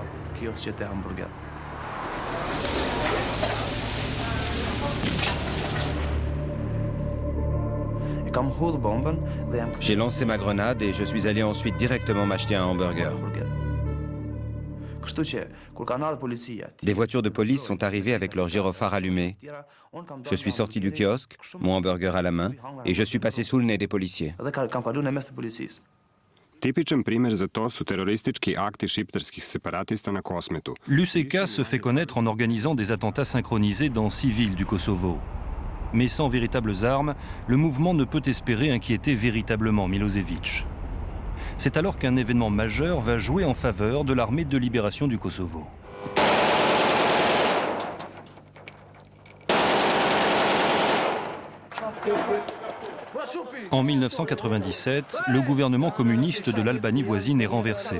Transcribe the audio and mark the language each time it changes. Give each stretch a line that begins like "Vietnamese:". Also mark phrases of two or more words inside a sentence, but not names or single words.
French: J'ai lancé ma grenade et je suis allé ensuite directement m'acheter un hamburger. Des voitures de police sont arrivées avec leurs gyrophares allumés. Je suis sorti du kiosque, mon hamburger à la main, et je suis passé sous le nez des policiers.
Serbian: Tipičan primer za to su teroristički akti šiptarskih separatista na Kosmetu.
French: L'UCK se fait connaître en organisant des attentats synchronisés dans 6 villes du Kosovo. Mais sans véritables armes, le mouvement ne peut espérer inquiéter véritablement Milosevic. C'est alors qu'un événement majeur va jouer en faveur de l'armée de libération du Kosovo. En 1997, le gouvernement communiste de l'Albanie voisine est renversé.